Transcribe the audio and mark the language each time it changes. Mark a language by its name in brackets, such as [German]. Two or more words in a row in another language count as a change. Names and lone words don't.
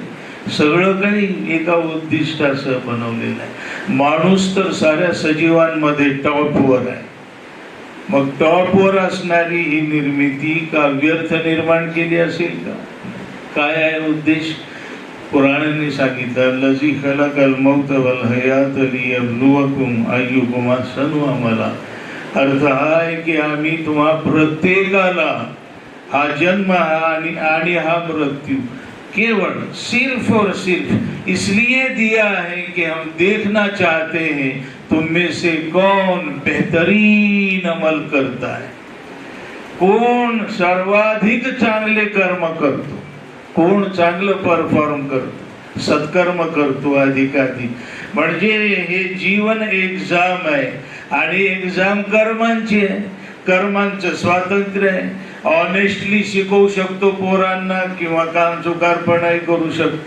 [Marathi] सगळं काही एका उद्दिष्टासह बनवलेलं आहे. माणूस तर साऱ्या सजीवांमध्ये टॉपवर आहे. मग टॉपवर असणारी ही निर्मिती का व्यर्थ निर्माण केली असेल का? काय आहे उद्देश? कुराणाने सांगितलं [Arabic] الذي خلق الموت والحياة ليبلوكم أيكم أحسن عملا. [Marathi] अर्थ हा आहे की आम्ही तुम्हा प्रत्येकाला हा जन्म आणि हा मृत्यू केवळ [Hindi] सिर्फ और सिर्फ इसलिए दिया है कि हम देखना चाहते हैं तुम में से कौन बेहतरीन अमल करता है, [Marathi] कोण सर्वाधिक चांगले कर्म करतो, कोण चांगलं परफॉर्म करतो, सत्कर्म करतो अधिकाधिक. म्हणजे हे जीवन एक्झाम आहे आणि एक्झाम कर्मांची आहे. कर्मांचं स्वातंत्र्य आहे. ऑनेस्टली शिकवू शकतो पोरांना किंवा काम चुकारपणाही करू शकतो.